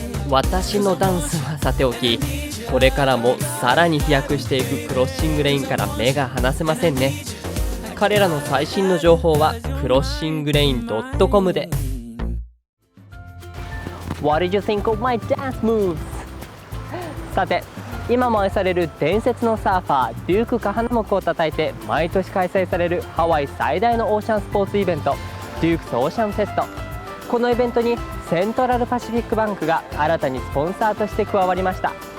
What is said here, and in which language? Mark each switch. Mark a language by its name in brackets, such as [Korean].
[Japanese] 私のダンスはさておき、これからもさらに飛躍していくクロッシングレインから目が離せませんね。彼らの最新の情報はクロッシングレイン .com で。 [English] What did you think of my dance moves? [Japanese] さて、今も愛される伝説のサーファーデューク・カハナモクをたたいて毎年開催されるハワイ最大のオーシャンスポーツイベント、デュークスオーシャンフェスト。このイベントにセントラルパシフィックバンクが新たにスポンサーとして加わりました。